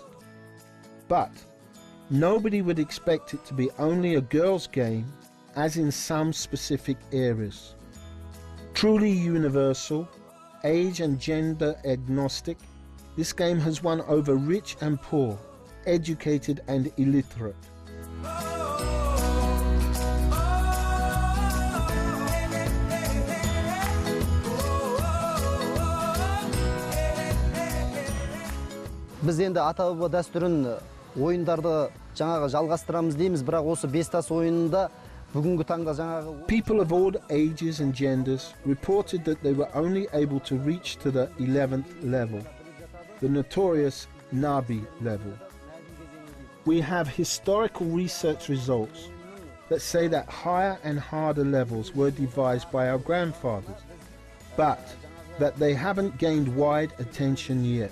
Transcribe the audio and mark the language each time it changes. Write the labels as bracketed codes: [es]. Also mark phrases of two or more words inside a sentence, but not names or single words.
[en] But nobody would expect it to be only a girls' game, as in some specific areas. Truly universal, age and gender agnostic, this game has won over rich and poor, educated and illiterate. [kk] Biz endi ата-баба дәстүрін ойындарды жаңағы жалғастырамыз дейміз, бірақ осы Bestus ойынында бүгінгі таңда жаңағы [en] People of all ages and genders reported that they were only able to reach to the 11th level, the notorious Nabi level. We have historical research results that say that higher and harder levels were devised by our grandfathers, but that they haven't gained wide attention yet.